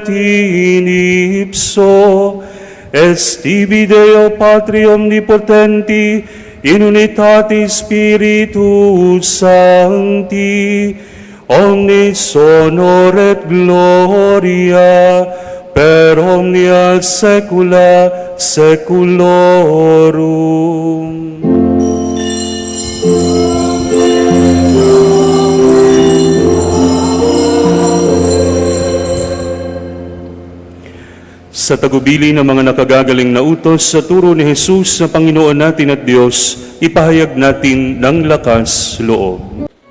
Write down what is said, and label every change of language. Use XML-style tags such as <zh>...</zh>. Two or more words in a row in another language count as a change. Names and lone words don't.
<la>in ipso, est tibi Deo Patri omnipotenti, in unitatis Spiritus Sancti, omnis honor et gloria per omnia saecula saeculorum.</la> <tl>Sa tagubili ng mga nakagagaling na utos sa turo ni Jesus na Panginoon natin at Diyos, ipahayag natin ng lakas loob.</tl>